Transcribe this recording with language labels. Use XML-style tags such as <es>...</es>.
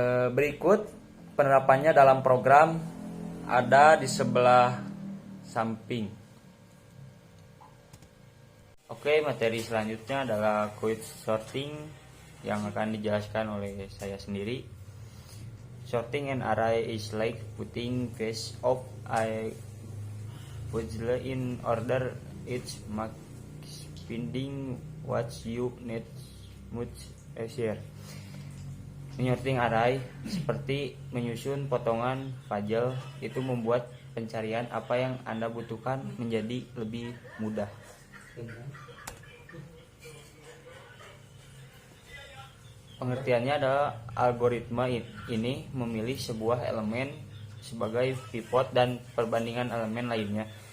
<id>Berikut penerapannya dalam program ada di sebelah samping. Oke, materi selanjutnya adalah quick sorting yang akan dijelaskan oleh saya sendiri.</id> <en>Sorting an array is like putting piece of a puzzle in order, each mark finding what you need much easier.</en> <id>Menyorting array seperti menyusun potongan puzzle, itu membuat pencarian apa yang Anda butuhkan menjadi lebih mudah. Pengertiannya adalah algoritma ini memilih sebuah elemen sebagai pivot dan perbandingan elemen lainnya.</id>